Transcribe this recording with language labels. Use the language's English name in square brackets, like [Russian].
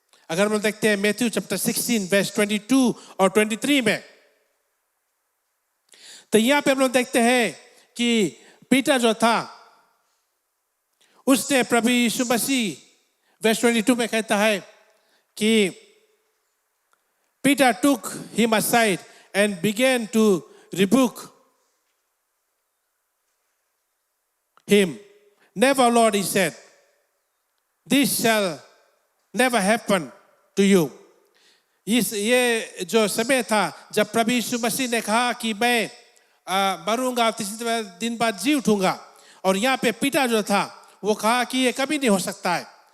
[Hindi] अगर हम देखते हैं मैथ्यू चैप्टर 16 वर्स 22 और 23 में, तो यहां पे हम लोग देखते हैं कि पीटर जो था उसने प्रभु यीशु मसीह वर्स 22 में कहता है कि [English] Peter took him aside and began to rebuke him. Never, Lord, he said, this shall never happen to you. [Hindi] ये जो समय था जब प्रभु यीशु मसीह ने कहा कि मैं मरूंगा, 3 दिन बाद जी उठूंगा, और यहाँ पे पीटा जो था वो कहा कि ये कभी नहीं हो सकता है।